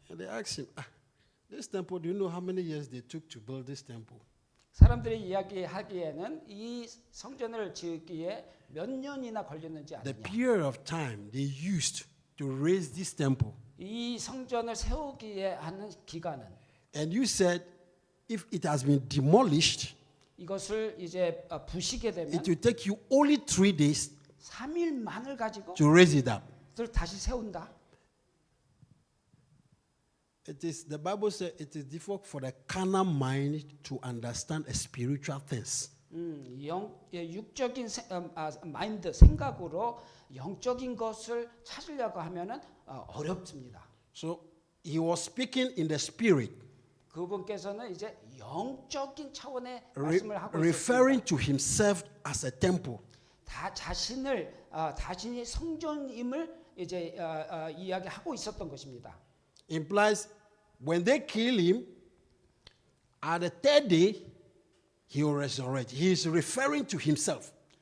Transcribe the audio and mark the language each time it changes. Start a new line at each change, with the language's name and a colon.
English: And they asked him, this temple, do you know how many years they took to build this temple?
Korean: 사람들이 이야기하기에는 이 성전을 짓기에 몇 년이나 걸렸는지
English: The
Korean: 아느냐.
English: period of time they used to raise this temple.
Korean: 이 성전을 세우기에 하는 기간은
English: And you said, if it has been demolished,
Korean: 이것을 이제 부시게 되면
English: it will take you only 3 days
Korean: 3일만을 가지고
English: to raise it up.
Korean: 그걸 다시 세운다.
English: The Bible says it is difficult for the carnal mind to understand spiritual things.
Korean: 육적인 마인드 생각으로 영적인 것을 찾으려고 하면은 어렵습니다.
English: So he was speaking in the spirit.
Korean: 그분께서는 이제 영적인 차원의 말씀을 하고
English: referring
Korean: 있습니다.
English: to himself as a temple.
Korean: 다 자신이 성전임을 이제 이야기하고 있었던 것입니다.
English: Implies when they kill him, at the third day, he will resurrect. He is referring to himself.